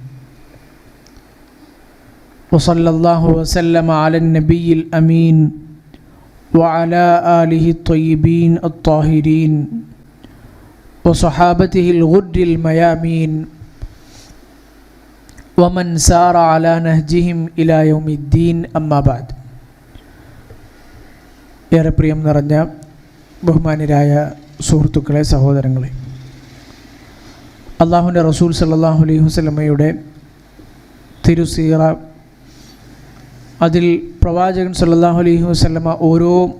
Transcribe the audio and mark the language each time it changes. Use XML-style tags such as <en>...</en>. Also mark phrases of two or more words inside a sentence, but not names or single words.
<ar>وصلى الله وسلم على النبي الأمين وعلى آله الطيبين الطاهرين وصحابته الغر الميامين ومن سار على نهجهم إلى يوم الدين أما بعد.</ar> <ml>ഏറെ പ്രിയം നിറഞ്ഞ ബഹുമാന്യരായ സുഹൃത്തുക്കളെ, സഹോദരങ്ങളെ, അള്ളാഹുവിൻ്റെ റസൂൽ</ml> <ar>صلى الله عليه وسلم</ar> <ml>തിരുസീറ, അതിൽ പ്രവാചകൻ</ml> <ar>صلى الله عليه وسلم</ar> <ml>ഓരോ</ml>